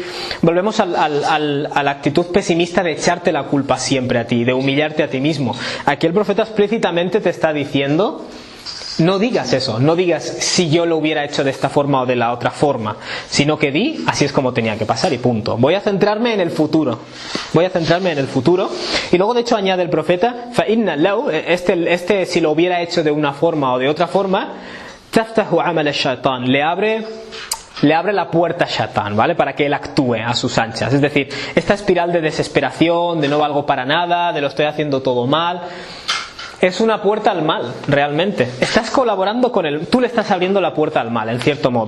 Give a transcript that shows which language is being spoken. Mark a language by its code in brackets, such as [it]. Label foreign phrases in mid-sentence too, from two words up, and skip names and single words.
[es] Volvemos a la actitud pesimista de echarte la culpa siempre a ti, de humillarte a ti mismo. Aquí el profeta explícitamente te está diciendo, no digas eso, no digas si yo lo hubiera hecho de esta forma o de la otra forma, sino que di, así es como tenía que pasar y punto. Voy a centrarme en el futuro. Y luego de hecho añade el profeta, [ar] فَإِنَّ لَوْ, [es] este si lo hubiera hecho de una forma o de otra forma, [ar] تَفْتَحُ عَمَلَ الشَّيْطَانِ, [es] le abre la puerta a Shatán, ¿vale? Para que él actúe a sus anchas. Es decir, esta espiral de desesperación, de no valgo para nada, de lo estoy haciendo todo mal, es una puerta al mal, realmente. Estás colaborando con él, tú le estás abriendo la puerta al mal, en cierto modo.